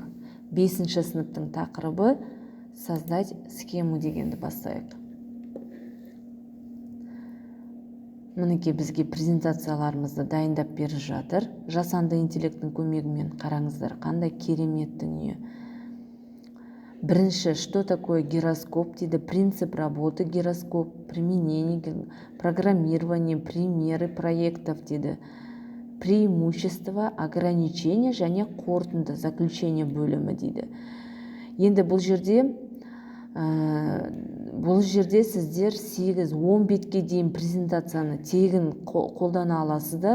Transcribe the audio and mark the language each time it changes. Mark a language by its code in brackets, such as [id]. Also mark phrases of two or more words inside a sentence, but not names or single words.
[kk] 5-ші сыныптың тақырыбы [ru] создать схему [kk] дегенді бастайық. Мінекей бізге презентацияларымызды дайындап беріп жатыр. Жасанды интеллекттің көмегімен қараңыздар, қандай керемет дүние. Бірінші, [ru] что такое гироскоп дейді, принцип работы гироскоп, применение, программирование, примеры проектов дейді, преимущество, ограничение [kk] және қорытынды, [ru] заключение [kk] бөлімі дейді. Енді бұл жерде сіздер 8-10 бетке дейін презентацияны тегін қолдана аласыздар.